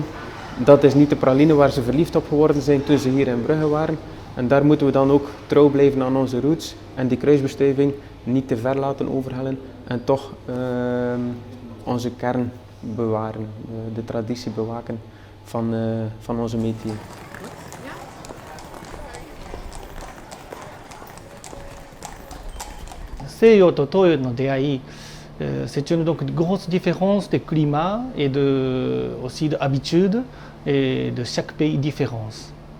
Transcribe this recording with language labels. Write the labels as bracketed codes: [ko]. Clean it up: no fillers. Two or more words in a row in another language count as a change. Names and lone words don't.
[nl] Dat is niet de praline waar ze verliefd op geworden zijn toen ze hier in Brugge waren. En daar moeten we dan ook trouw blijven aan onze roots en die kruisbestuiving niet te ver laten overhellen en toch onze kern bewaren, de traditie bewaken van onze métier. [ja] 西洋と東洋の出会い, [fr] c'est une grosse différence de climat et aussi d'habitude et de chaque pays différence.